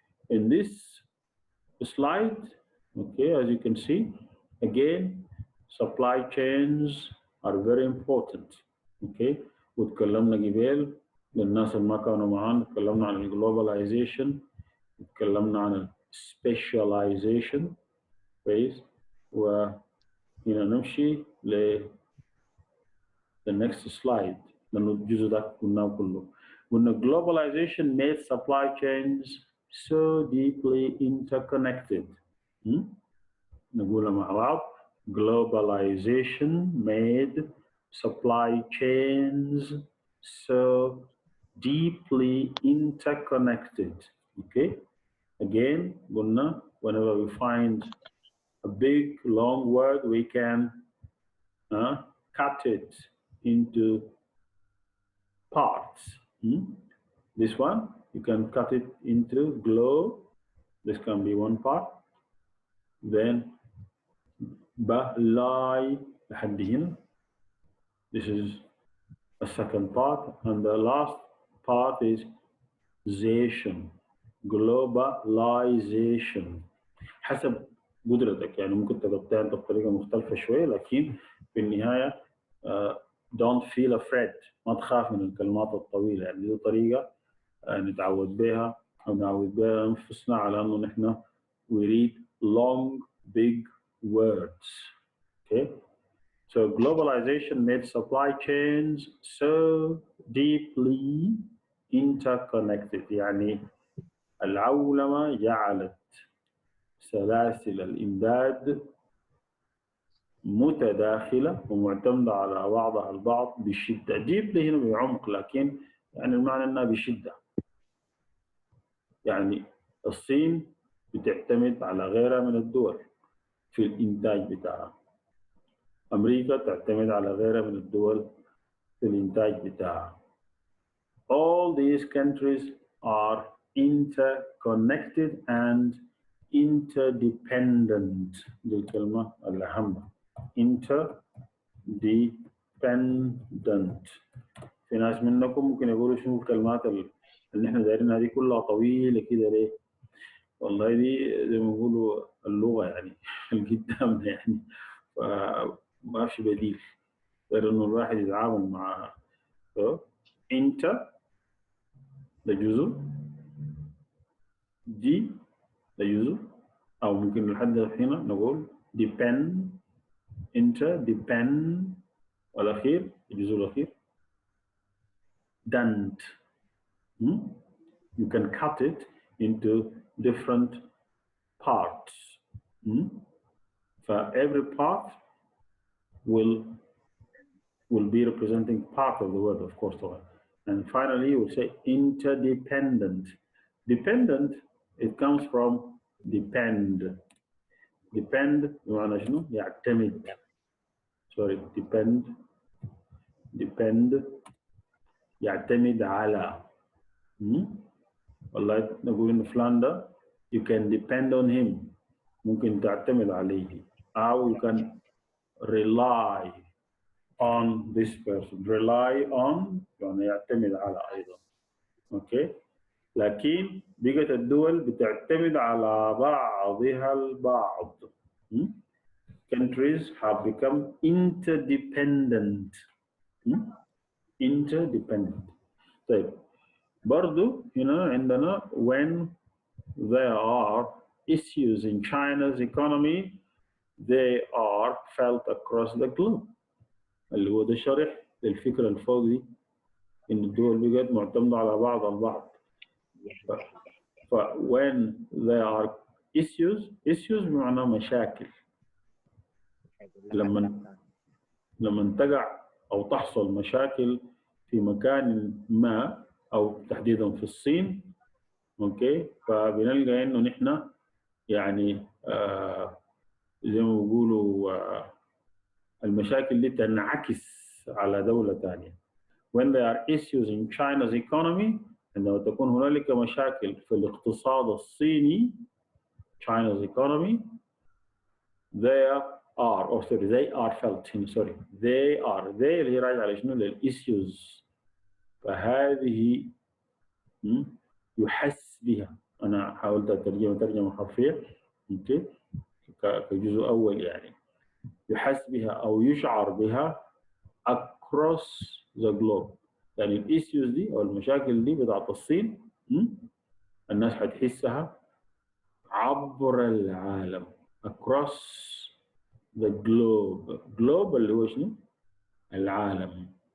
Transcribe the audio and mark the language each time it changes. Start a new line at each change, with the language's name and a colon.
English: In this slide, okay, as you can see, again, supply chains are very important. Okay.
Arabic: وتكلمنا قبل للناس اللي ما كانوا معانا، تكلمنا عن الجلوباليزيشن، تكلمنا عن السبيشاليزيشن. كويس. وهنا نمشي ل
English: the next slide
Arabic: لأنه الجزء ده قلناه كله. قلنا
English: globalization made supply chains so deeply interconnected.
Arabic: نقولها مع بعض.
English: Globalization made supply chains so deeply interconnected. Okay. Again,
Arabic: قلنا
English: whenever we find a big long word, we can cut it into parts. This one, you can cut it into glow. This can be one part. Then lie
Arabic: لحد هنا.
English: This is a second part. And the last part is zation. Globalization.
Arabic: حسب قدرتك، يعني ممكن تقطعها انت بطريقه مختلفه شويه، لكن في النهايه
English: don't feel afraid،
Arabic: ما تخاف من الكلمات الطويله، يعني دي طريقه نتعود بها او نعود بها انفسنا على انه نحن
English: we read long big words. Okay. So globalization made supply chains so deeply interconnected،
Arabic: يعني العولمه جعلت سلاسل الإمداد متداخلة ومعتمدة على بعضها البعض بشدة. ديبلي هنا بعمق، لكن يعني المعنى أنها بشدة. يعني الصين بتعتمد على غيرها من الدول في الإنتاج بتاعها. أمريكا تعتمد على غيرها من الدول في الإنتاج بتاعها.
English: All these countries are interconnected and interdependent.
Arabic: دي الكلمة الأهم. interdependent. في ناس منكم ممكن يقولوا شنو الكلمات اللي احنا دايرينها دي كلها طويلة كده ليه؟ والله دي زي ما بيقولوا اللغة يعني اللي قدامنا يعني، فما في بديل غير انه الواحد يتعامل معها. انت ده جزء، دي ده جزء، او ممكن لحد هنا نقول depend. انت depend، والاخير الجزء الاخير dent.
English: You can cut it into different parts. For every part will be representing part of the word, of course. And finally, we'll say interdependent. Dependent, it comes from depend.
Arabic: Depend بمعنى شنو؟ يعتمد.
English: Sorry, depend
Arabic: يعتمد على. والله نقول إن فلان ده
English: you can depend on him،
Arabic: ممكن تعتمد عليه، أو
English: you can rely on this person.
Arabic: rely on يعني يعتمد على أيضا. أوكي. لكن بقت الدول بتعتمد على بعضها البعض.
English: countries have become interdependent. interdependent.
Arabic: طيب برضو هنا عندنا
English: when there are issues in China's economy, they are felt across the globe.
Arabic: اللي هو ده شرح للفكرة الفوق دي، إن الدول بقت معتمدة على بعض البعض. ف
English: when there are issues
Arabic: بمعنى مشاكل. لما تقع أو تحصل مشاكل في مكان ما أو تحديدا في الصين، أوكي، فبنلقى إنه نحن يعني زي ما بيقولوا المشاكل دي تنعكس على دولة ثانية.
English: When there are issues in China's economy،
Arabic: عندما تكون هنالك مشاكل في الاقتصاد الصيني
English: China's economy، there are or sorry they are felt sorry they
Arabic: اللي هي راجعة على شنو؟ للissues. فهذه يحس بها. أنا حاولت أترجمها ترجمة حرفية أوكي كجزء أول يعني يحس بها أو يشعر بها
English: across the globe.
Arabic: يعني الإيشوز دي أو المشاكل دي بتاعت الصين الناس حتحسها عبر العالم
English: across the globe
Arabic: اللي هو شنو؟ العالم.